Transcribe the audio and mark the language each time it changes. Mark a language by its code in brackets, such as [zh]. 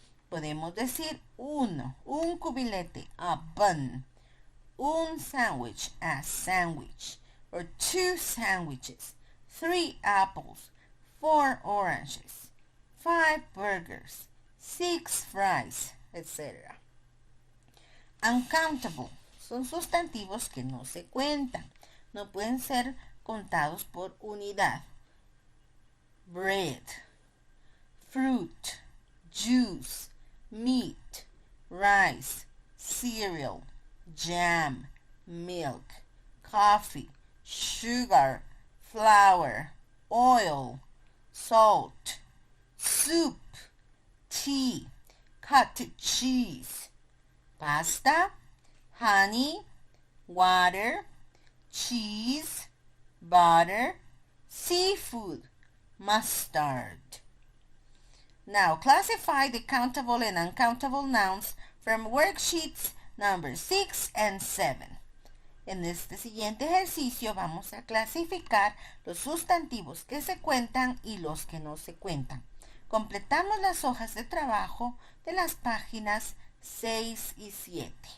[es] Podemos decir uno, un cubilete, [en] a bun, [es] un sándwich, [en] a sandwich, or 2 sandwiches, 3 apples, 4 oranges, 5 burgers, 6 fries, etc. [es] Uncountable son sustantivos que no se cuentan, no pueden ser contados por unidad. [en] Bread, fruit, juice, meat, rice, cereal, jam, milk, coffee, sugar, flour, oil, salt, soup, tea, cottage cheese, pasta, honey, water, cheese, butter, seafood, mustard. Now classify the countable and uncountable nouns from worksheets number 6 and 7. [es] En este siguiente ejercicio vamos a clasificar los sustantivos que se cuentan y los que no se cuentan. Completamos las hojas de trabajo de las páginas 6 y 7.